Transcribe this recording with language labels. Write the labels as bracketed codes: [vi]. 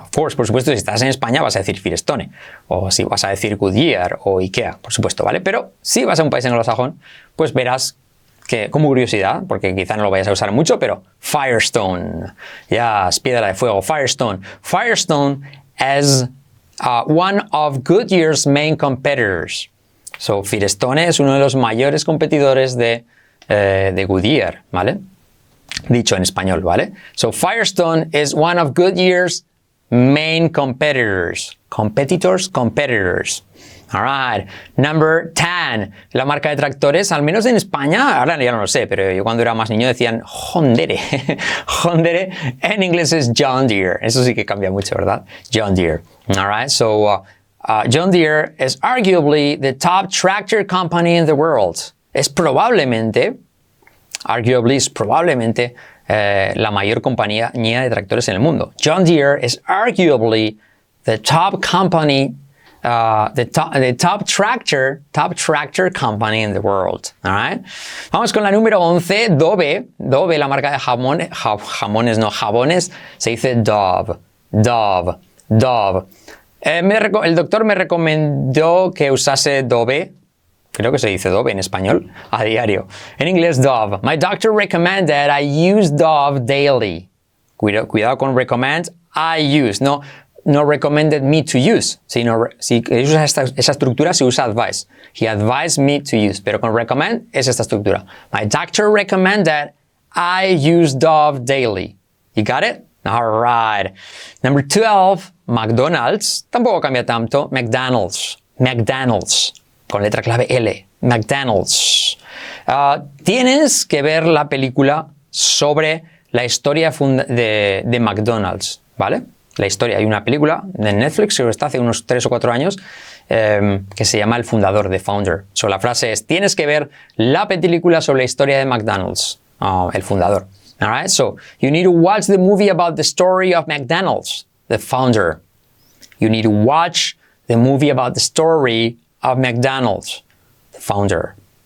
[en] Of course, [es] por supuesto, si estás en España vas a decir Firestone. O si vas a decir Goodyear o IKEA, por supuesto, ¿vale? Pero si vas a un país anglosajón, pues verás que, como curiosidad, porque quizá no lo vayas a usar mucho, pero Firestone. [en] Yes, [es] piedra de fuego. Firestone. [en] Firestone is one of Goodyear's main competitors. So, [es] Firestone es uno de los mayores competidores de Goodyear, ¿vale? Dicho en español, ¿vale? [en] So, Firestone is one of Goodyear's main competitors. Competitors. All right. Number 10. [es] La marca de tractores, al menos en España, ahora ya no lo sé, pero yo cuando era más niño decían Hondere. Hondere en inglés es John Deere. Eso sí que cambia mucho, ¿verdad? [en] John Deere. All right. So, John Deere is arguably the top tractor company in the world. [es] Es probablemente la mayor compañía de tractores en el mundo. [en] John Deere is arguably the top company, the top tractor company in the world. All right? [es] Vamos con la número 11, Dove. Dove, la marca de jabones, se dice Dove. Dove. El doctor me recomendó que usase Dove. Creo que se dice Dove en español, a diario. En inglés, Dove. [en] My doctor recommended I use Dove daily. [es] Cuidado con recommend, I use. [en] No recommended me to use. [es] Si usa esa estructura, se usa advice. [en] He advised me to use. [es] Pero con recommend es esta estructura. [en] My doctor recommended I use Dove daily. You got it? All right. Number 12, McDonald's. [es] Tampoco cambia tanto. McDonald's. Con letra clave L. McDonald's. Tienes que ver la película sobre la historia de McDonald's, ¿vale? La historia. Hay una película de Netflix que está hace unos 3 o 4 años que se llama El Fundador, The Founder. [en] So, [es] la frase es, tienes que ver la película sobre la historia de McDonald's, El Fundador. [en] All right? So, you need to watch the movie about the story of McDonald's, the founder. You need to watch the movie about the story of McDonald's, the founder.